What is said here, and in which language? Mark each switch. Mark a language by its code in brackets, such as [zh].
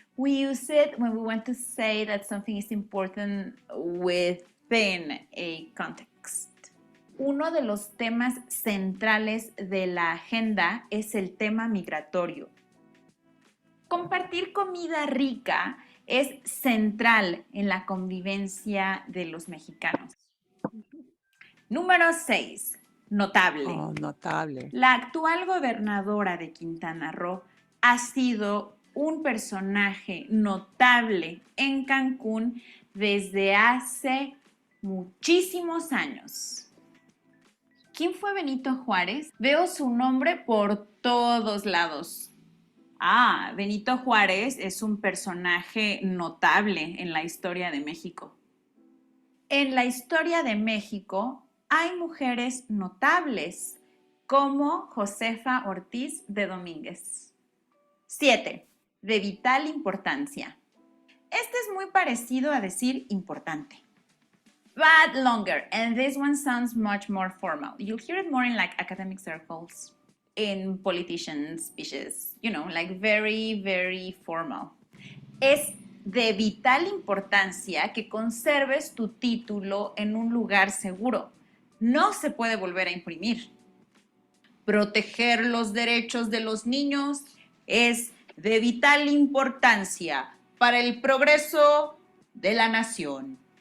[en] We use it when we want to say that something is important within a context. [es] Uno de los temas centrales de la agenda es el tema migratorio. Compartir comida rica es central en la convivencia de los mexicanos. Número 6, notable. Oh, notable. La actual gobernadora de Quintana Roo ha sido un personaje notable en Cancún desde hace muchísimos años. ¿Quién fue Benito Juárez? Veo su nombre por todos lados. Benito Juárez es un personaje notable en la historia de México. En la historia de México hay mujeres notables como Josefa Ortiz de Domínguez. 7. De vital importancia. Este es muy parecido a decir importante. [en] but longer. And this one sounds much more formal. You'll hear it more in like academic circles, in politician speeches, you know, like very, very formal. [es] Es de vital importancia que conserves tu título en un lugar seguro. No se puede volver a imprimir. Proteger los derechos de los niños es de vital importancia para el progreso de la nación.